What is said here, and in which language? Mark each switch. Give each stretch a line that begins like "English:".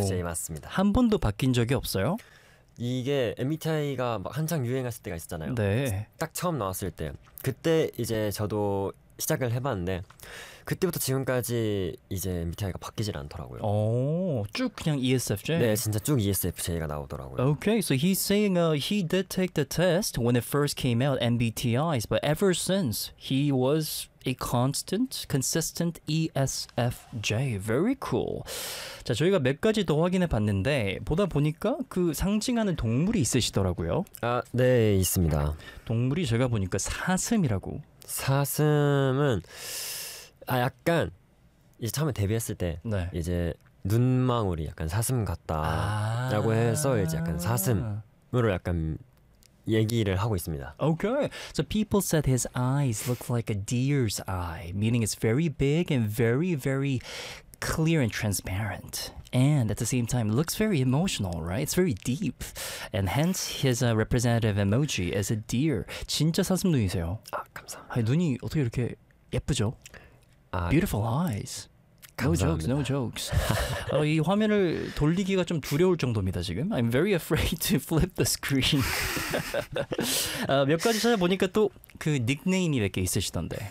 Korean: ESFJ 맞습니다. 한 번도 바뀐 적이 없어요? 이게 MBTI가 막 한창 유행했을 때가 있었잖아요. 네. 딱 처음 나왔을 때. 그때 이제 저도 시작을 해봤는데 그때부터 지금까지 이제 MBTI가 바뀌질 않더라고요. 오, 쭉 그냥 ESFJ? 네, 진짜 쭉 ESFJ가 나오더라고요.
English: Okay, so he's saying he did take the test when it first came out, MBTIs, but ever since he was a constant, consistent ESFJ. Very cool.
Korean: 자, 저희가 몇 가지 더 확인해 봤는데 보다 보니까 그 상징하는 동물이 있으시더라고요. 아, 네, 있습니다. 동물이 제가 보니까 사슴이라고 사슴은 아 약간 이제 처음에 데뷔했을 때 네. 이제 눈망울이 약간 사슴 같다라고 해서 이제 약간 사슴으로 약간 얘기를 하고 있습니다.
English: Okay, so people said his eyes look like a deer's eye, meaning it's very big and very, very clear and transparent. And at the same time, it looks very emotional, right? It's very deep. And hence, his representative emoji is a deer.
Korean: 진짜 사슴 눈이세요. 아, 아니, 눈이 어떻게 이렇게 예쁘죠? 감사합니다. 아,
English: Beautiful eyes. No jokes, no
Korean: 감사합니다.
English: jokes.
Korean: 이 화면을 돌리기가 좀 두려울 정도입니다, 지금.
English: I'm very afraid to flip the screen.
Korean: 몇 가지 찾아보니까 또그 닉네임이 몇개 있으시던데.